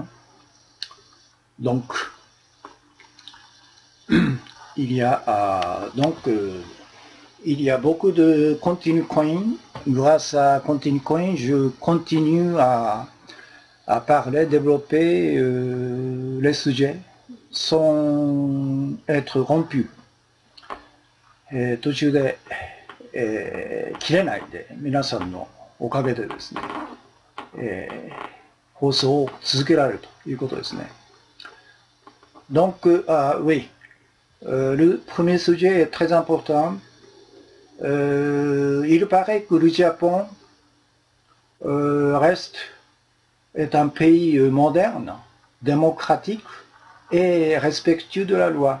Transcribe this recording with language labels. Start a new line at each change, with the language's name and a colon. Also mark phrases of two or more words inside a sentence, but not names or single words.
French: Donc, il y a il y a beaucoup de
English: continue coin.
French: Grâce à
English: continue coin,
French: je continue à parler, développer les sujets sans être rompu.
Japanese: 途中で、切れないで皆さんのおかげでですね、放送を続けられるということですね。
French: Donc, oui. Le premier sujet est très important. Il paraît que le Japon est un pays moderne, démocratique et respectueux de la loi.